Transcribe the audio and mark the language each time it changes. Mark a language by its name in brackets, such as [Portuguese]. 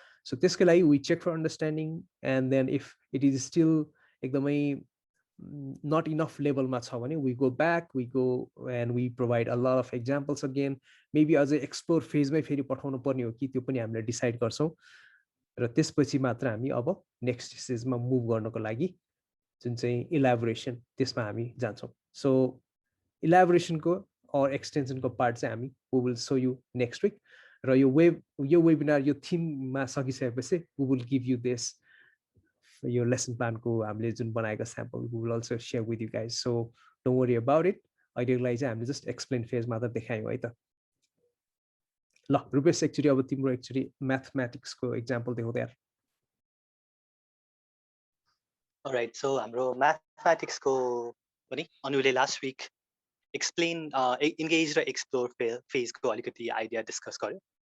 [Nepali] So त्यसको लागि [English] we check for understanding, and then if it is still एकदमै not enough level [Nepali] ma cha bhane [English] we go back, we go and we provide a lot of examples again. Maybe as a explore phase [Nepali] mai feri pathaunu पर्ने हो कि त्यो पनि हामीले decide गर्छौं, र त्यसपछि मात्र हामी अब नेक्स्ट स्टेजमा मुभ गर्नको लागि जुन चाहिँ इलाबोरेसन त्यसमा हामी जान्छौं. सो इलाबोरेसनको और एक्सटेन्सनको पार्ट चाहिँ हामी [English] we will show you next week. [Nepali] र यो वेबिनार यो थीममा सकिसकेपछि [English] we will give you this your lesson plan [Nepali] को हामीले जुन बनाएको sample [English] we will also share with you guys, so don't worry about it. [Nepali] अहिलेलाई चाहिँ हामीले जस्ट एक्सप्लेन फेज मात्र देखायौँ है त. ल रुपेश, एक्चुअली अब तिम्रो एक्चुअली म्याथमेटिक्सको एक्जाम्पल देखाउँदै यार. अलराइट, सो हाम्रो म्याथमेटिक्सको पनि अनुले लास्ट विक एक्सप्लेन इन्गेज र एक्सप्लोर फेजको अलिकति आइडिया डिस्कस गर्यो.